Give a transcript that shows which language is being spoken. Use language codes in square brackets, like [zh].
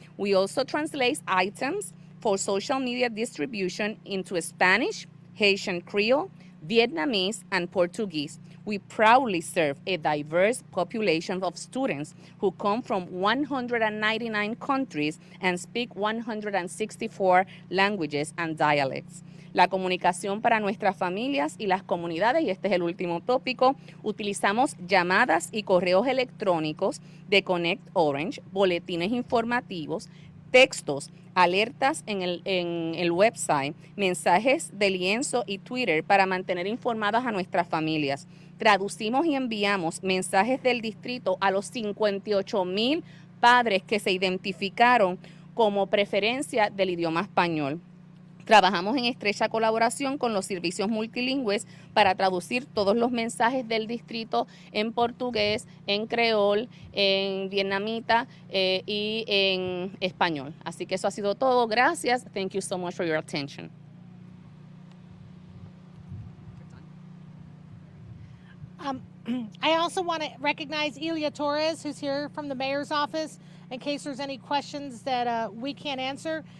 [en] We also translate items for social media distribution into Spanish, Haitian Creole, Vietnamese, and Portuguese. We proudly serve a diverse population of students who come from 199 countries and speak 164 languages and dialects. [es] La comunicación para nuestras familias y las comunidades, y este es el último tópico, utilizamos llamadas y correos electrónicos de Connect Orange, boletines informativos, textos, alertas en el website, mensajes de lienzo y Twitter para mantener informadas a nuestras familias. Traducimos y enviamos mensajes del distrito a los 58,000 padres que se identificaron como preferencia del idioma español. Trabajamos en estrecha colaboración con los servicios multilingües para traducir todos los mensajes del distrito en portugués, en creol, en vietnamita y en español. Así que eso ha sido todo. Gracias. [en] Thank you so much for your attention. I also want to recognize Elia Torres, who's here from the mayor's office, in case there's any questions that we can't answer.